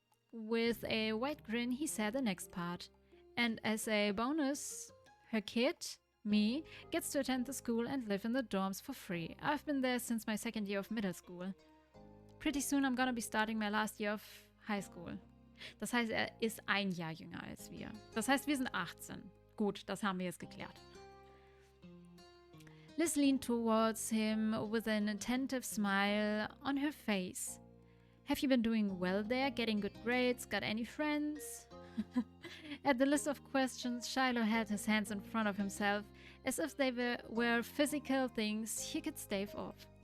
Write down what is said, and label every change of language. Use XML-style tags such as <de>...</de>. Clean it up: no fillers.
<en>With a wide grin, he said the next part. And as a bonus, her kid, me, gets to attend the school and live in the dorms for free. I've been there since my second year of middle school. Pretty soon I'm gonna be starting my last year of high school.</en> <de>Das heißt, er ist ein Jahr jünger als wir. Das heißt, wir sind 18. Gut, das haben wir jetzt geklärt.</de> <en>Liz leaned towards him with an attentive smile on her face. Have you been doing well there? Getting good grades? Got any friends? At the list of questions, Shiloh had his hands in front of himself, as if they were physical things he could stave off.</en>